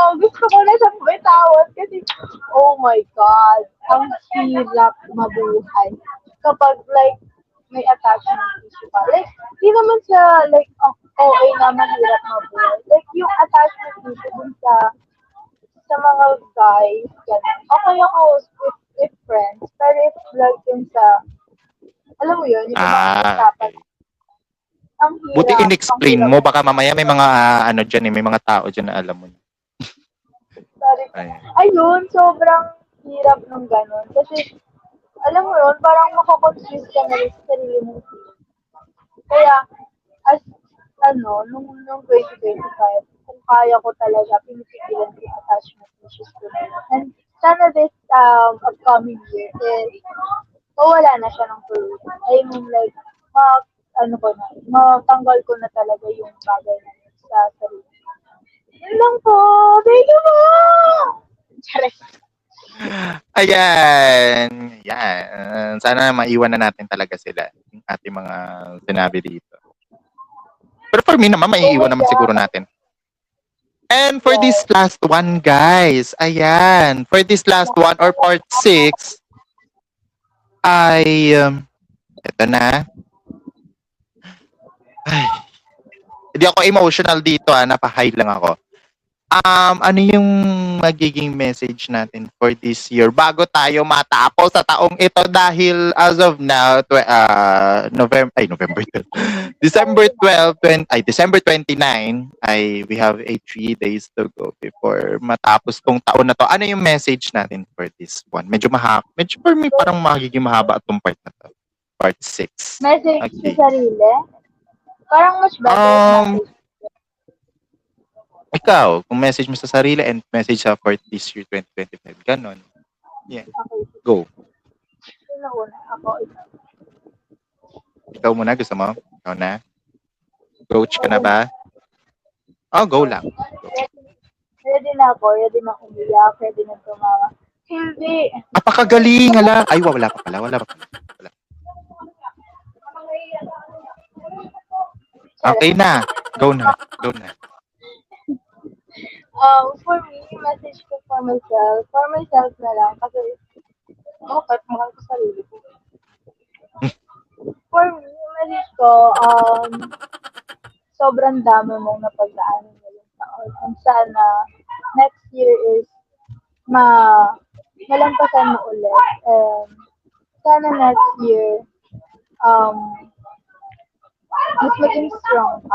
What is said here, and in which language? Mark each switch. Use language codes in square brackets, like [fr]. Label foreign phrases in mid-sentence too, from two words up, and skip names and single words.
[tl] Gusto ko na siyang bitawan kasi, [en] oh my God, [tl] ang hirap mabuhay. Kapag like, may [en] attachment issue [tl] ka. Like, di naman siya like, okay na mahirap mabuhay. Like, yung [en] attachment issue [tl] dun sa mga guys, ganun. Okay ako [en] with friends, [tl] pero if like yung sa, alam mo yun, yung mga usapan, Okay. ang hirap. Buti in-explain mo. Baka mamaya may mga ano dyan may mga tao dyan na alam mo. Sorry. Ayan. Ayun, sobrang hirap ng ganun. Kasi, alam mo yun, parang makakonfuse ka na rin sa sarili mo. Kaya, as, nung 2025, kung kaya ko talaga, pinipigilan ko yung [en] attachment issues [tl] ko na yun. [en] And sana this upcoming year is, [tl] wala na siya ng tuloy. [en] I mean, like, [tl] matanggal ko na talaga yung bagay na yun sa sarili. Yun lang po. [en] Thank you po! Charis. [tl] Ayan. Yan. Sana maiwan na natin talaga sila. Yung ating mga sinabi dito. Pero [en] for me [tl] naman, maiiwan naman siguro natin. [en] And for this last one, guys. Ayan. For this last one or part 6, [tl] ay, eto na. Ay, hindi ako emotional dito, napa-high lang ako. Ano yung magiging message natin for this year bago tayo matapos sa taong ito dahil [en] as of now November 12 December 12 December 29 we have 3 days to go [tl] before matapos tong taon na to. Ano yung message natin [en] for this one? [tl] Medyo [en] for me [tl] parang magiging mahaba itong part na to. Part 6. Message sa sarili? Parang mas better ikaw, kung message mo sa sarili and message sa [en] for this year [tl] 2025, ganon. Yeah. Okay. Go. Sino una? Ako, Ikaw muna, gusto mo? Ikaw na? Coach ka na ba? Oh, go lang. Go. Ready na ako. Ready na umiyak. Ready na tumawa. Hindi. Apakagaling, hala. Ay, wala pa pala. Wala. Okay na. Go na. [en] For me, [tl] message ko [en] for myself [tl] na lang kasi kahit mahal ko sarili ko. [en] For me, [tl] message ko, sobrang dami mong napagdaanan ngayong taon. And sana, [en] next year [tl] is malampasan mo ulit. And sana [en] next year, [tl] mas maging strong ka.